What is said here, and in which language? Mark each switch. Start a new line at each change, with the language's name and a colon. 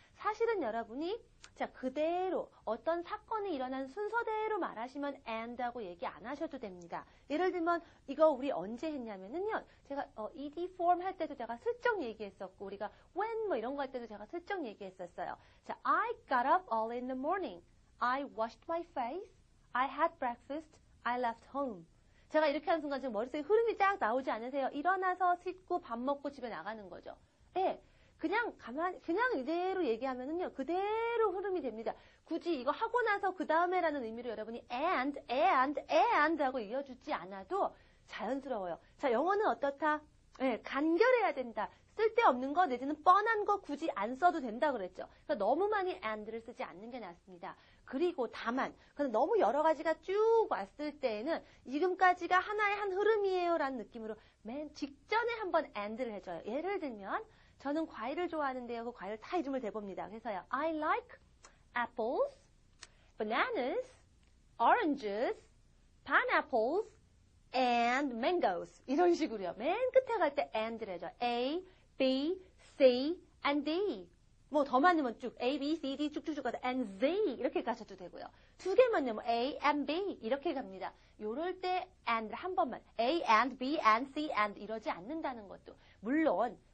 Korean: 사실은 여러분이 그대로 어떤 사건이 일어난 순서대로 말하시면 and하고 얘기 안 하셔도 됩니다. 예를 들면 이거 우리 언제 했냐면요. 제가 ed form 할 때도 제가 슬쩍 얘기했었고 우리가 when 뭐 이런 거 할 때도 제가 슬쩍 얘기했었어요.
English: 자, I got up early in the morning. I washed my face. I had breakfast. I left home.
Korean: 제가 이렇게 하는 순간 지금 머릿속에 흐름이 쫙 나오지 않으세요? 일어나서 씻고 밥 먹고 집에 나가는 거죠. 예. 그냥 이대로 얘기하면은요, 그대로 흐름이 됩니다. 굳이 이거 하고 나서 그 다음에라는 의미로 여러분이 and 하고 이어주지 않아도 자연스러워요. 자, 영어는 어떻다? 예, 간결해야 된다. 쓸데없는 거 내지는 뻔한 거 굳이 안 써도 된다 그랬죠. 그러니까 너무 많이 and를 쓰지 않는 게 낫습니다. 그리고 다만 너무 여러 가지가 쭉 왔을 때에는 지금까지가 하나의 한 흐름이에요 라는 느낌으로 맨 직전에 한번 and를 해줘요. 예를 들면 저는 과일을 좋아하는데요. 그 과일 다 이름을 대봅니다. 그래서요.
English: I like apples, bananas, oranges, pineapples, and mangoes.
Korean: 이런 식으로요. 맨 끝에 갈 때 and를 해줘요.
English: A, B, C, and D.
Korean: 뭐 더 많으면 쭉 A, B, C, D 쭉쭉쭉 가서 and Z 이렇게 가셔도 되고요. 두 개만요. 뭐 A, and B 이렇게 갑니다. 요럴 때 and 한 번만 A, and B, and C, and 이러지 않는다는 것도 물론